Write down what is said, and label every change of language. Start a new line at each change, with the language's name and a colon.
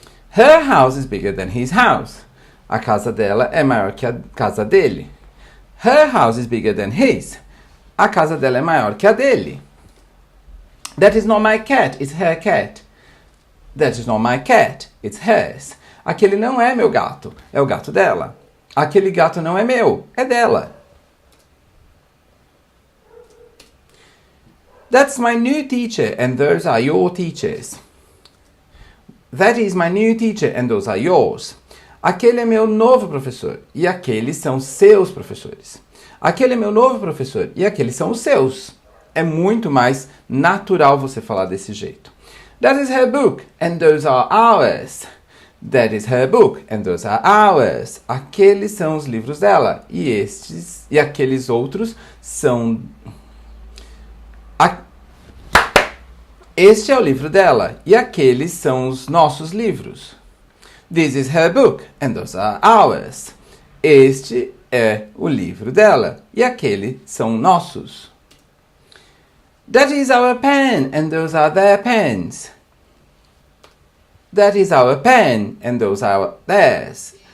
English: Her house is bigger than his house.
Portuguese: A casa dela é maior que a casa dele.
English: Her house is bigger than his.
Portuguese: A casa dela é maior que a dele.
English: That is not my cat, it's her cat. That is not my cat, it's hers.
Portuguese: Aquele não é meu gato, é o gato dela. Aquele gato não é meu, é dela.
English: That's my new teacher and those are your teachers. That is my new teacher and those are yours.
Portuguese: Aquele é meu novo professor e aqueles são seus professores. Aquele é meu novo professor e aqueles são os seus. É muito mais natural você falar desse jeito.
English: That is her book and those are ours. That is her book and those are ours.
Portuguese: Aqueles são os livros dela e aqueles outros são... Este é o livro dela e aqueles são os nossos livros.
English: This is her book and those are ours.
Portuguese: Este é o livro dela e aquele são nossos.
English: That is our pen and those are their pens. That is our pen and those are theirs.